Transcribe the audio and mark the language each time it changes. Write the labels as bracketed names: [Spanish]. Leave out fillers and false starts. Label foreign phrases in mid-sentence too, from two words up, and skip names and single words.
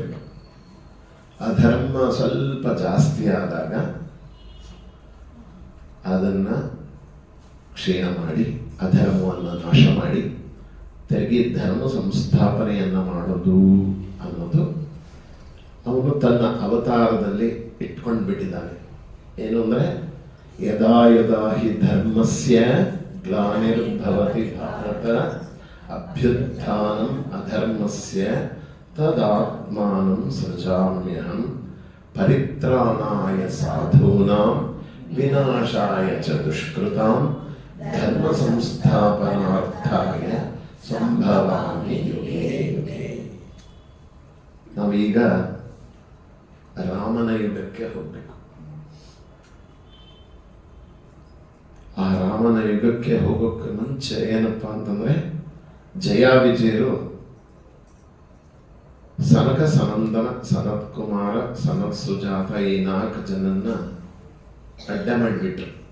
[Kannada] ಅಧರ್ಮ ಸ್ವಲ್ಪ ಜಾಸ್ತಿ ಆದಾಗ ಅದನ್ನ ಕ್ಷೀಣ ಮಾಡಿ, ಅಧರ್ಮವನ್ನು ನಾಶ ಮಾಡಿ ತಿರುಗಿ ಧರ್ಮ ಸಂಸ್ಥಾಪನೆಯನ್ನ ಮಾಡೋದು ಅನ್ನೋದು ಅವನು ತನ್ನ ಅವತಾರದಲ್ಲಿ ಇಟ್ಕೊಂಡು ಬಿಟ್ಟಿದ್ದಾನೆ. ಏನು ಅಂದ್ರೆ, [Sanskrit] ಯದಾ ಯದಾ ಹಿ ಧರ್ಮಸ್ಯ ಗ್ಲಾನಿರ್ಭವತಿ ಭಾರತ ಅಭ್ಯುತ್ಥಾನಂ ಅಧರ್ಮಸ್ಯ ತದಾತ್ಮಾನಂ ಸೃಜಾಮ್ಯಹಂ ಪರಿತ್ರಾಣಾಯ ಸಾಧೂನಾಂ ವಿನಾಶಾಯ ಚ ದುಷ್ಕೃತಾಂ ಧರ್ಮ ಸಂಸ್ಥಾಪನಾರ್ಥಾಯ ಸಂಭವಾಮಿ ಯುಗೇ ಯುಗೇ. [Kannada] ನಾವೀಗ ರಾಮನ ಯುಗಕ್ಕೆ ಹೋಗ್ಬೇಕು. ಆ ರಾಮನ ಯುಗಕ್ಕೆ ಹೋಗೋಕ್ಕೆ ಮುಂಚೆ ಏನಪ್ಪಾ ಅಂತಂದ್ರೆ, ಜಯ ವಿಜಯರು ಸನಕ ಸನಂದನ ಸನತ್ ಕುಮಾರ ಸನತ್ ಸುಜಾತ ಈ 4 ಜನನ್ನ ಅಡ್ಡ ಮಾಡಿಬಿಟ್ರು.